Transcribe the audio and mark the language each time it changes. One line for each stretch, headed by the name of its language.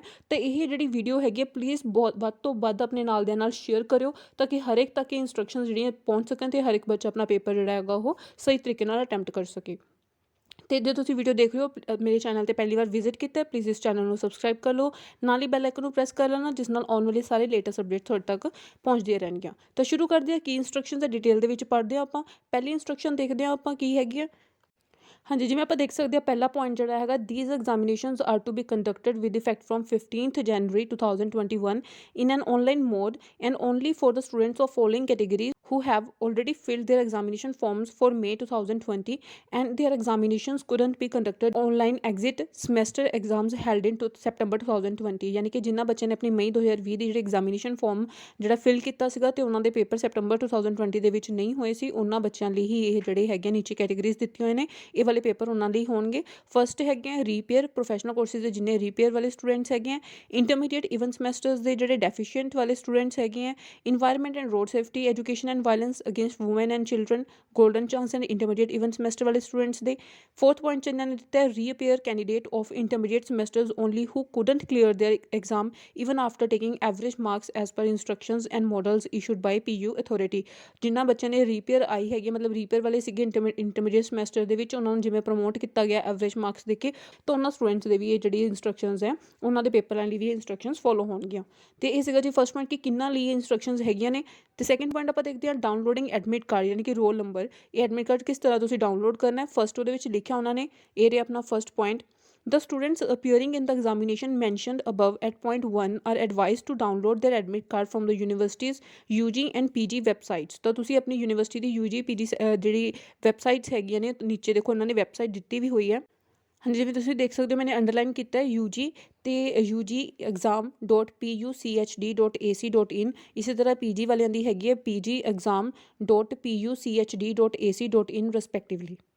Punjabi: ਅਤੇ ਇਹ ਜਿਹੜੀ ਵੀਡੀਓ ਹੈਗੀ ਹੈ ਪਲੀਜ਼ ਬਹੁਤ ਵੱਧ ਤੋਂ ਵੱਧ ਆਪਣੇ ਨਾਲ ਦਿਆਂ ਨਾਲ ਸ਼ੇਅਰ ਕਰਿਓ, ਤਾਂ ਕਿ ਹਰ ਇੱਕ ਤੱਕ ਇਹ ਇੰਸਟਰਕਸ਼ਨ ਜਿਹੜੀਆਂ ਪਹੁੰਚ ਸਕਣ ਅਤੇ ਹਰ ਇੱਕ ਬੱਚਾ ਆਪਣਾ ਪੇਪਰ ਜਿਹੜਾ ਹੈਗਾ ਉਹ ਸਹੀ ਤਰੀਕੇ ਨਾਲ ਅਟੈਂਪਟ ਕਰ ਸਕੇ। ਅਤੇ ਜੇ ਤੁਸੀਂ ਵੀਡੀਓ ਦੇਖ ਰਹੇ ਹੋ ਮੇਰੇ ਚੈਨਲ 'ਤੇ ਪਹਿਲੀ ਵਾਰ ਵਿਜ਼ਿਟ ਕੀਤਾ, ਪਲੀਜ਼ ਇਸ ਚੈਨਲ ਨੂੰ ਸਬਸਕ੍ਰਾਈਬ ਕਰ ਲਓ, ਨਾਲ ਹੀ ਬੈਲ ਆਈਕਨ ਨੂੰ ਪ੍ਰੈਸ ਕਰ ਲੈਣਾ, ਜਿਸ ਨਾਲ ਆਉਣ ਵਾਲੇ ਸਾਰੇ ਲੇਟੈਸਟ ਅਪਡੇਟ ਤੁਹਾਡੇ ਤੱਕ ਪਹੁੰਚਦੀਆਂ ਰਹਿਣਗੀਆਂ। ਤਾਂ ਸ਼ੁਰੂ ਕਰਦੇ ਹਾਂ, ਕੀ ਇੰਸਟਰਕਸ਼ਨ ਹੈ ਡਿਟੇਲ ਦੇ ਵਿੱਚ ਪੜ੍ਹਦੇ ਹਾਂ ਆਪਾਂ। ਪਹਿਲੀ ਇੰਸਟਰਕਸ਼ਨ ਦੇਖਦੇ ਹਾਂ ਆਪਾਂ ਕੀ ਹੈਗੀ ਆ। ਹਾਂਜੀ, ਜਿਵੇਂ ਆਪਾਂ ਦੇਖ ਸਕਦੇ ਹਾਂ ਪਹਿਲਾ ਪੁਆਇੰਟ ਜਿਹੜਾ ਹੈਗਾ,
English: These examinations are to be conducted with effect from 15th January 2021 in an online mode and only for the students of following categories who have already filled their examination forms for May 2020 and their examinations couldn't be conducted online exit semester exams held in September 2020।
Punjabi: ਯਾਨੀ ਕਿ ਜਿਨ੍ਹਾਂ ਬੱਚਿਆਂ ਨੇ ਆਪਣੀ ਮਈ 2020 ਦੀ ਜਿਹੜੀ examination farm ਜਿਹੜਾ fill ਕੀਤਾ ਸੀਗਾ ਅਤੇ ਉਹਨਾਂ ਦੇ ਪੇਪਰ ਸੈਪਟੰਬਰ 2020 ਦੇ ਵਿੱਚ ਨਹੀਂ ਹੋਏ ਸੀ, ਉਹਨਾਂ ਬੱਚਿਆਂ ਲਈ ਹੀ ਇਹ ਜਿਹੜੇ ਹੈਗੇ ਨੀਚੇ ਕੈਟੇਗਰੀਜ਼ ਦਿੱਤੀਆਂ ਹੋਏ ਨੇ। ਇਹ ਵਾਲੇ ਪੇਪਰ ਉਹਨਾਂ ਲਈ ਹੋਣਗੇ। ਫਸਟ ਹੈਗੇ ਆ ਰੀਪੇਅਰ ਪ੍ਰੋਫੈਸ਼ਨਲ ਕੋਰਸਿਸ ਦੇ ਜਿੰਨੇ ਰੀਪੇਅਰ ਵਾਲੇ ਸਟੂਡੈਂਟਸ ਹੈਗੇ ਆ, ਇੰਟਰਮੀਡੀਏਟ ਈਵਨ ਸਮੈਸਟਰਸ ਦੇ ਜਿਹੜੇ ਡੈਫੀਸ਼ੀਐਂਟ ਵਾਲੇ ਸਟੂਡੈਂਟਸ ਹੈਗੇ ਆ, environment and road safety education and violence against woman and children golden chance and intermediate even semester ਵਾਲੇ ਸਟੂਡੈਂਟਸ ਦੇ। ਫੋਰਥ ਪੁਆਇੰਟ 'ਚ ਇਹਨਾਂ ਨੇ ਦਿੱਤਾ ਹੈ
English: Reappear candidate of intermediate semesters only who couldn't clear their exam even after taking average marks as per instructions and models issued by PU authority.
Punjabi: ਜਿਨ੍ਹਾਂ ਬੱਚਿਆਂ ਨੇ ਰੀਪੇਅਰ ਆਈ ਹੈਗੀ, ਮਤਲਬ ਰੀਪੇਅਰ ਵਾਲੇ ਸੀਗੇ ਇੰਟਰਮੀਡੀਏਟ ਸਮੈਸਟਰ ਦੇ ਵਿੱਚ, ਉਹਨਾਂ ਨੂੰ ਜਿਵੇਂ ਪ੍ਰਮੋਟ ਕੀਤਾ ਗਿਆ ਐਵਰੇਜ ਮਾਰਕਸ ਦੇ ਕੇ, ਤਾਂ ਉਹਨਾਂ ਸਟੂਡੈਂਟਸ ਦੇ ਵੀ ਇਹ ਜਿਹੜੀ ਇੰਸਟਰਕਸ਼ਨਸ ਹੈ ਉਹਨਾਂ ਦੇ ਪੇਪਰਾਂ ਲਈ ਵੀ ਇੰਸਟਰਕਸ਼ਨਸ ਫੋਲੋ ਹੋਣਗੀਆਂ। ਅਤੇ ਇਹ ਸੀਗਾ ਜੀ ਫਸਟ ਪੁਆਇੰਟ ਕਿ ਕਿੰਨਾਂ ਲਈ ਇੰਸਟਰਕਸ਼ਨਸ ਹੈਗੀਆਂ ਨੇ। ਅਤੇ ਸੈਕਿੰਡ ਪੁਆਇੰਟ ਆਪਾਂ ਦੇਖਦੇ ਹਾਂ ਡਾਊਨਲੋਡਿੰਗ ਐਡਮਿਟ ਕਾਰਡ, ਯਾਨੀ ਕਿ ਰੋਲ ਨੰਬਰ। ਇਹ ਐਡਮਿਟ ਕਾਰਡ ਕਿਸ ਤਰ੍ਹਾਂ ਤੁਸੀਂ ਡਾਊਨਲੋਡ ਕਰਨਾ ਹੈ। ਫਸਟ ਉਹਦੇ ਵਿੱਚ ਲਿਖਿਆ ਉਹਨਾਂ ਨੇ, ਇਹ ਰਿਹਾ ਆਪਣਾ first point,
English: The students appearing in the examination mentioned above at point 1 are advised to download their admit card from the university's UG and PG websites।
Punjabi: ਤਾਂ ਤੁਸੀਂ ਆਪਣੀ ਯੂਨੀਵਰਸਿਟੀ ਦੀ UG PG ਜਿਹੜੀ ਵੈਬਸਾਈਟਸ ਹੈਗੀਆਂ ਨੇ, ਨੀਚੇ ਦੇਖੋ ਉਹਨਾਂ ਨੇ ਵੈਬਸਾਈਟ ਦਿੱਤੀ ਵੀ ਹੋਈ ਹੈ। ਹਾਂਜੀ, ਜਿਵੇਂ ਤੁਸੀਂ ਦੇਖ ਸਕਦੇ ਹੋ ਮੈंने ਅੰਡਰਲਾਈਨ ਕੀਤਾ ਹੈ UG ਅਤੇ UGexam.puchd.ac.in। ਇਸੇ ਤਰ੍ਹਾਂ PG ਵਾਲਿਆਂ ਦੀ ਹੈਗੀ ਹੈ PGexam.puchd.ac.in ਰਿਸਪੈਕਟਿਵਲੀ।